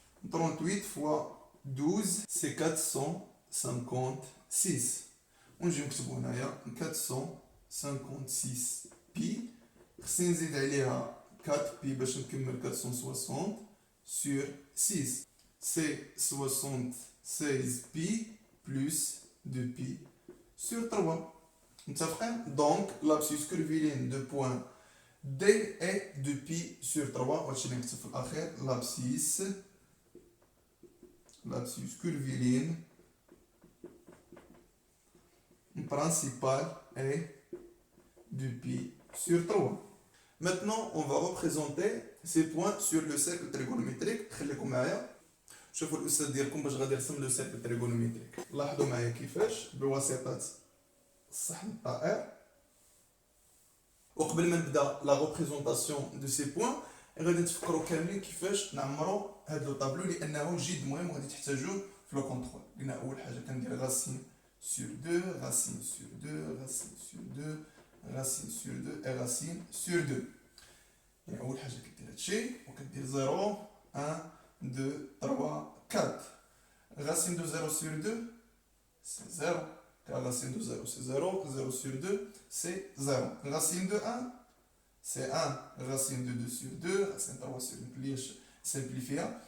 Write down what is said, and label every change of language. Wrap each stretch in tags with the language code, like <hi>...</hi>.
<ar>38,33</ar> <fr>38 fois 12 c'est 456</fr> <ar>ونجي نكتبو هنايا 456 بي خصني نزيد عليها 4 بي باش نكمل</ar> <fr>460 sur 6 c'est 76 pi plus 2 pi sur 3</fr> <ar>متفقين.</ar> <fr>donc l'abscisse curviligne de point D est 2 pi sur 3</fr> <ar>وهادشي اللي نكتب في الاخير</ar> <fr>l'abscisse curviligne principale est 2 pi sur 3. Maintenant, on va représenter ces points sur le cercle trigonométrique.</fr> <ar>خليكم معايا شوفوا الأستاذ ديالكم باش غادي يرسم لو سيركل تريغونوميتريك. لاحظوا معايا كيفاش بواسطة الصحن الطائر. وقبل ما نبدا</ar> <fr>لا ريبريزونطاسيون دو سي بوين</fr> <ar>غادي نتفكروا كاملين كيفاش نعمروا هذا لو طابلو لانه جد مهم وغادي تحتاجوه في لو كونترول. قلنا اول حاجه كندير راسين</ar> <fr>sur 2 racine sur 2</fr> <ar>racine sur 2 racine sur 2 et racine sur 2. يعني أول حاجة كدير هادشي وكدير 0 1 2 3 4.</ar> <fr>Racine de 0 sur 2 c'est 0 car racine de 0 c'est 0 0 sur 2 c'est 0. Racine de 1 c'est 1 racine de 2 sur 2 racine de 3 sur 1</fr> <ar>ليش</ar> <fr>simplifier.</fr>